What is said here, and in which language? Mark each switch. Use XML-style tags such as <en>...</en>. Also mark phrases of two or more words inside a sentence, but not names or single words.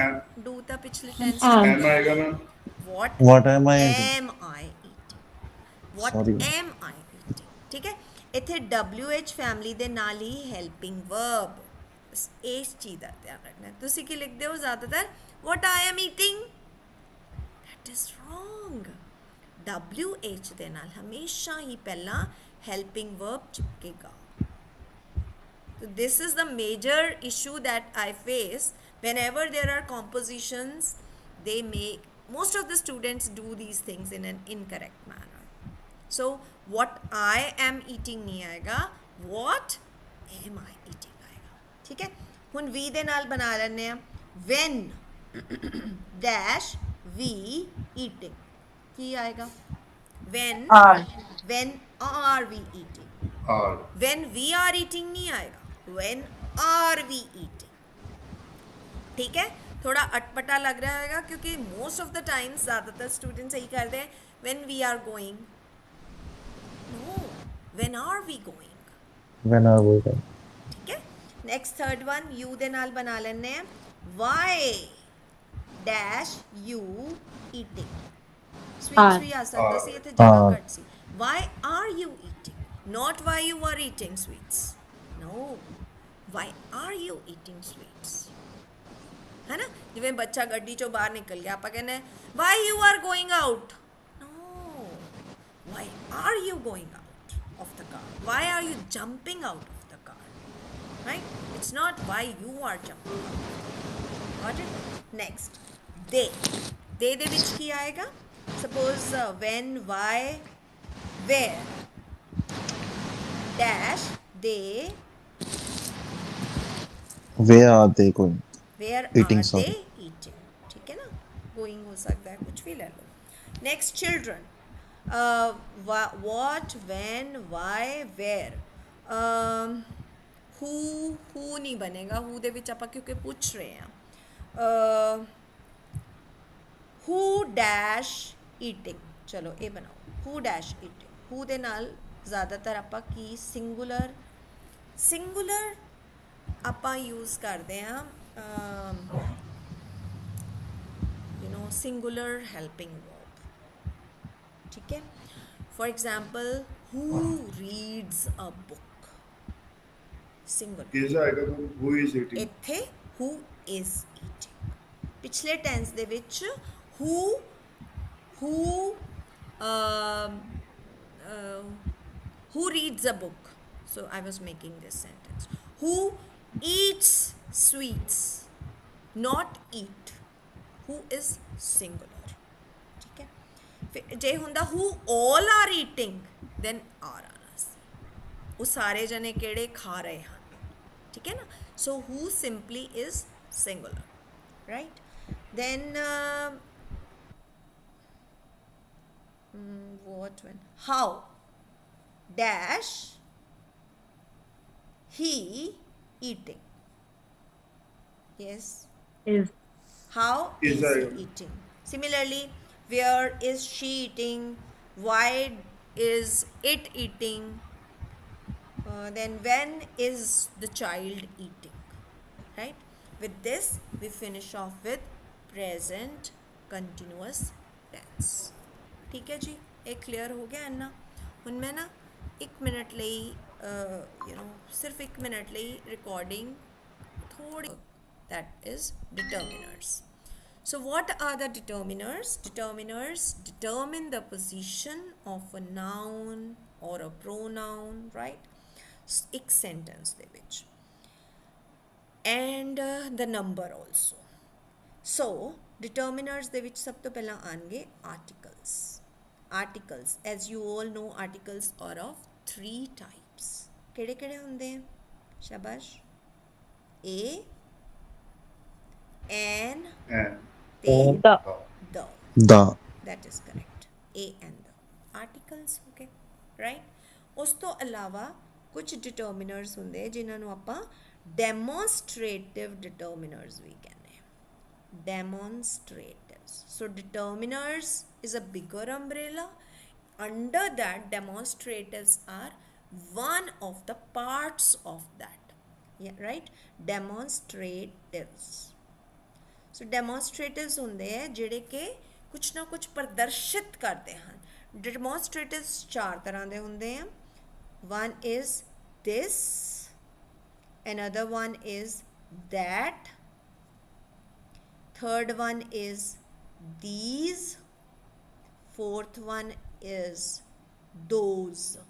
<en>Am-</en> <hi>डू तो पिछले टेंस</hi> <en>am</en> <pa>ਐਮ ਆਏਗਾ ਨਾ</pa> <en>what What am I eating? am I eating what Sorry. am I eating</en> <pa>ਠੀਕ ਹੈ ਇੱਥੇ WH ਫੈਮਿਲੀ ਦੇ ਨਾਲ ਹੀ</pa> <en>helping verb</en> <pa>ਇਸ ਚੀਜ਼ ਦਾ ਧਿਆਨ ਰੱਖਣਾ ਤੁਸੀਂ ਕੀ ਲਿਖਦੇ ਹੋ ਜ਼ਿਆਦਾਤਰ</pa> <en>what I am eating that is wrong</en> <pa>WH ਦੇ ਨਾਲ ਹਮੇਸ਼ਾ ਹੀ ਪਹਿਲਾਂ</pa> <en>helping verb</en> <pa>ਚਿਪਕੇਗਾ</pa> <en>So this is the major issue that I face whenever there are compositions. They make most of the students do these things in an incorrect manner. So what I am eating</en> <hi>नहीं आएगा</hi> <en>what am I eating</en> <hi>आएगा ठीक है</hi> <en>ਹੁਣ we</en> <pa>ਦੇ ਨਾਲ ਬਣਾ ਲੈਂਦੇ ਆ</pa> <en>when dash we eating</en> <pa>ਕੀ ਆਏਗਾ</pa> <en>are when are we eating ਆਰ when we are eating</en> <hi>नहीं आएगा</hi> <en>when are we eating</en> <hi>ठीक है थोड़ा अटपटा लग रहा है क्योंकि</hi> <en>most of the times</en> <hi>ज़्यादातर स्टूडेंट्स यही करते हैं</hi> <en>when we are going no when are we going When are we going?</en> <hi>ठीक है</hi> <en>next third one you</en> <pa>ਦੇ ਨਾਲ ਬਣਾ ਲੈਂਦੇ ਆ</pa> <en>why dash you eating sweets</en> <pa>ਵੀ ਆ ਸਕਦਾ ਸੀ ਇੱਥੇ ਜਗ੍ਹਾ ਘੱਟ</pa> <en>ਸੀ why are you eating not why you are eating sweets no why are you eating sweets है ना</en> <pa>ਜਿਵੇਂ ਬੱਚਾ ਗੱਡੀ ਚੋਂ ਬਾਹਰ ਨਿਕਲ ਗਿਆ ਆਪਾਂ ਕਹਿੰਦੇ</pa> <en>why you are going out no why are you going out of the car why are you jumping out of the car right it's not why you are jumping out got it next they</en> <pa>ਦੇ ਵਿੱਚ ਕੀ ਆਏਗਾ</pa> <en>suppose when why where dash they Where are they going? where Eating, are sorry. they eating</en> <hi>ठीक है ना गोइंग हो सकता है कुछ भी ले लो</hi> <en>next children what when why where who</en> <hi>नहीं बनेगा</hi> <pa>who ਦੇ ਵਿੱਚ ਆਪਾਂ ਕਿਉਂਕਿ ਪੁੱਛ ਰਹੇ ਹਾਂ</pa> <en>who dash eating</en> <pa>ਚਲੋ ਇਹ ਬਣਾਓ</pa> <en>who dash eating</en> <pa>who ਦੇ ਨਾਲ ਜ਼ਿਆਦਾਤਰ ਆਪਾਂ ਕੀ singular ਆਪਾਂ ਯੂਜ਼ ਕਰਦੇ ਹਾਂ</pa> <en>singular helping verb</en> <hi>ठीक है</hi> <en>for example who reads a book singular</en> <pa>ਕਿਸ ਆਏਗਾ</pa> <en>who is eating ਇੱਥੇ who is eating</en> <pa>ਪਿਛਲੇ ਟੈਂਸ ਦੇ ਵਿੱਚ</pa> <en>who who reads a book so I was making this sentence who eats sweets not eat who is singular ਠੀਕ</en> <pa>ਹੈ ਫਿਰ ਜੇ ਹੁੰਦਾ</pa> <en>who all are eating then are</en> <pa>ਆਣਾ ਸੀ ਉਹ ਸਾਰੇ ਜਣੇ ਕਿਹੜੇ ਖਾ ਰਹੇ ਹਨ ਠੀਕ ਹੈ ਨਾ</pa> <en>so who simply is singular right then what when how dash he eating yes is how Is is he a- eating similarly where is she eating why is it eating then when is the child eating right with this we finish off with present continuous tense</en> <hi>ठीक है जी एक क्लियर हो गया अन्ना</hi> <pa>ਹੁਣ ਮੈਂ ਨਾ 1 ਮਿੰਟ ਲਈ ਸਿਰਫ 1 ਮਿੰਟ ਲਈ ਰਿਕਾਰਡਿੰਗ ਥੋੜੀ</pa> <en>that is determiners so what are the determiners determine the position of a noun or a pronoun right ਇੱਕ sentence</en> <pa>ਦੇ ਵਿੱਚ</pa> <en>and the number also so determiners</en> <pa>ਦੇ ਵਿੱਚ ਸਭ ਤੋਂ ਪਹਿਲਾਂ ਆਣਗੇ</pa> <en>articles as you all know articles are of 3 types</en> <pa>ਕਿਹੜੇ ਕਿਹੜੇ ਹੁੰਦੇ ਆ ਸ਼ਾਬਾਸ਼</pa> <en>a an ਐਂਡ</en> <pa>ਤੇ</pa> <en>the the The. that is correct a and the articles okay right</en> <pa>ਉਸ ਤੋਂ ਇਲਾਵਾ ਕੁਝ</pa> <en>determiners</en> <pa>ਹੁੰਦੇ ਆ ਜਿਨ੍ਹਾਂ ਨੂੰ ਆਪਾਂ</pa> <en>demonstrative determiners</en> <pa>ਵੀ ਕਹਿੰਦੇ ਆ</pa> <en>demonstratives so determiners is a bigger umbrella under that demonstratives are one of the parts of that yeah, right? Demonstratives. so demonstratives</en> <pa>ਹੁੰਦੇ ਹੈ ਜਿਹੜੇ ਕਿ ਕੁਛ ਨਾ ਕੁਛ ਪ੍ਰਦਰਸ਼ਿਤ ਕਰਦੇ ਹਨ। ਡੈਮੋਨਸਟ੍ਰੇਟਿਵਸ 4 ਤਰ੍ਹਾਂ ਦੇ ਹੁੰਦੇ ਆ।</pa> <en>one is this, another one is that, third one is these, fourth one is those।</en>